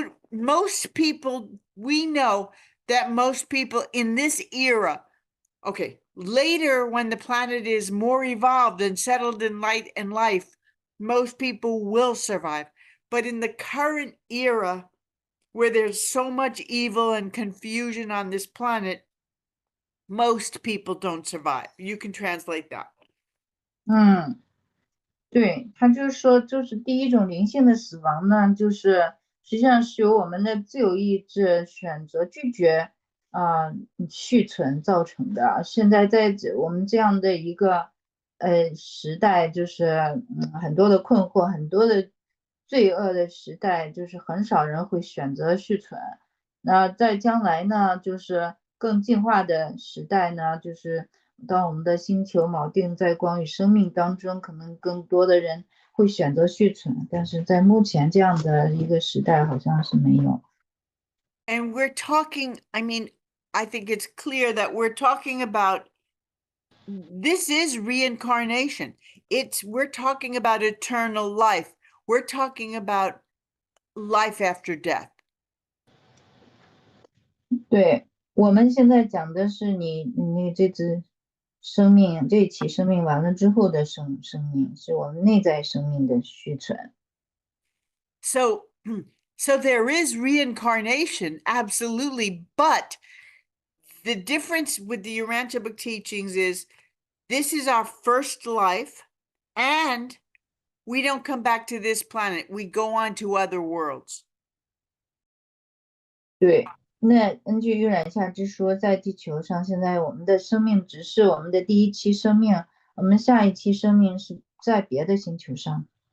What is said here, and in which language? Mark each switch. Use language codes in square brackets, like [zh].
[en] Most people, we know that most people in this era, okay, later when the planet is more evolved and settled in light and life, most people will survive. But in the current era, where there's so much evil and confusion on this planet, most people don't survive. You can translate that. [zh] 对，他就是说，就是第一种灵性的死亡呢，就是实际上是由我们的自由意志选择拒绝续存造成的。现在在我们这样的一个时代，就是很多的困惑，很多的罪恶的时代，就是很少人会选择续存。那在将来呢，就是更进化的时代呢，就是当我们的星球锚定在光与生命当中，可能更多的人会选择续存，但是在目前这样的一个时代，好像是没有。 [en] And we're talking, I mean, I think it's clear that we're talking about, this is reincarnation. We're talking about eternal life. We're talking about life after death. [zh] 对，我们现在讲的是你这只生命，这一期生命完了之后的生命，是我们内在生命的续存。 [en] So, so there is reincarnation, absolutely, but the difference with the Urantia book teachings is this is our first life, and we don't come back to this planet. We go on to other worlds. [zh] 对，那根据《玉染下之说》，在地球上，现在我们的生命只是我们的第一期生命，我们下一期生命是在别的星球上。